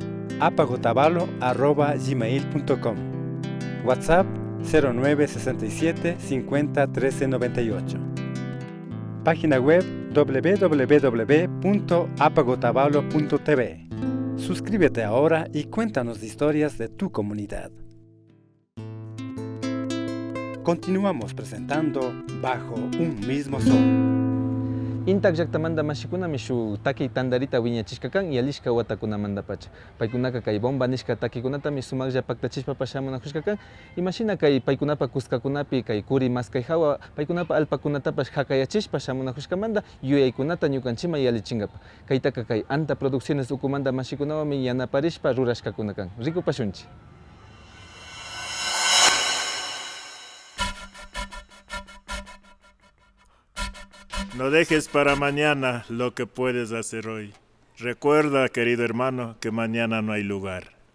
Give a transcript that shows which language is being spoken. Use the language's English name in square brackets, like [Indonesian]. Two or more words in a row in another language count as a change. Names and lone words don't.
[Spanish] apacotavalo@gmail.com, WhatsApp 0967 50 13 98, página web www.apacotavalo.tv. Suscríbete ahora y cuéntanos historias de tu comunidad. Continuamos presentando Bajo un Mismo Sol. [Quechua] intak llaqtamanta mashikunami shu taki tandarita wiñachishka kan yalishka watakunamanta pacha. Paykunaka kay bomba nishka takikunatami sumaklla paktachishpa shamunakushka kan. Imashina kay paykunapa kuskakunapi kay kuri maskay hawa paykunapa alpakunatapash hakayachishpa shamunakushkamanta yuyaykunata ñukanchima yalichinkapa. Kaytaka kay Anta Producciones ukumanta mashikunawami yanaparishpa rurashkakuna kan. Rikupashunchi. [Spanish] No dejes para mañana lo que puedes hacer hoy. Recuerda, querido hermano, que mañana no hay lugar.